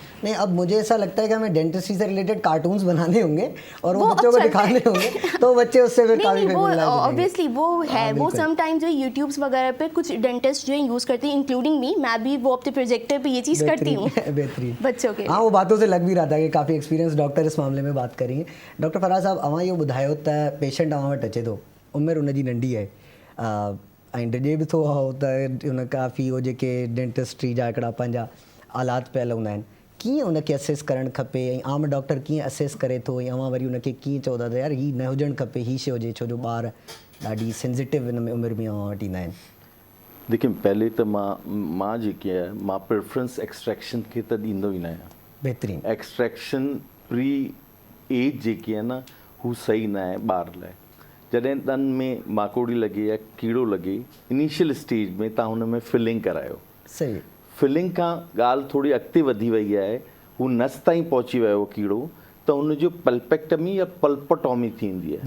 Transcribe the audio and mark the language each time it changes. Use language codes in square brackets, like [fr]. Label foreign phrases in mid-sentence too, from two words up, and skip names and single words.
[ur] نہیں، اب مجھے ایسا لگتا ہے کہ ہمیں ڈینٹسٹری سے [en] related cartoons [ur] بنانے ہوں گے اور وہ بچوں کو دکھانے ہوں گے تو بچے اس سے پھر کافی فیملیئر ہو جائیں گے. اوبویسلی وہ ہے. وہ سمٹائم جو یوٹیوبز وغیرہ پہ کچھ ڈینٹسٹ جو یوز کرتے ہیں [en] including me, [ur] میں بھی وہ اپنے پروجیکٹر پہ یہ چیز کرتی ہوں बेहतरीन بچوں کے. ہاں، وہ باتوں سے لگ بھی رہا تھا کہ کافی ایکسپیرینس ڈاکٹر اس معاملے میں بات کریں گے. डॉक्टर फराज साहब, [sd] अवां इहो ॿुधायो त पेशेंट अवां वटि अचे थो, उमिरि उनजी नंढी आहे ऐं डिॼे बि थो त उन काफ़ी वो जेके डेंटिस्ट्री जा हिकिड़ा पंहिंजा आलात पियल हूंदा आहिनि, कीअं उनखे असेस करणु खपे ऐं आम डॉक्टर कीअं असेस करे थो ऐं अवां वरी उनखे कीअं चओ था त यार हीअ न हुजणु खपे, हीअ शइ हुजे, छो जो ॿार ॾाढी सेंसिटिव हिन में उमिरि में अवां वटि ईंदा आहिनि। देखिए, पहले तो मां जेकी आहे मां [en] preference extraction [sd] के त ॾींदो ई न आहियां। बेहतरीन। [en] extraction pre age [sd] जेकी आहे न हू सही न आहे ॿार लाइ। जॾहिं ॾंद में माकोड़ी लॻे या कीड़ो लॻे, [en] initial stage [sd] में तव्हां हुन में फिलिंग करायो। सही। फिलिंग खां ॻाल्हि थोड़ी अॻिते वधी वई आहे, हू नस ताईं पहुची वियो कीड़ो, त हुनजो पल्पेक्टमी या पल्पोटॉमी थींदी आहे।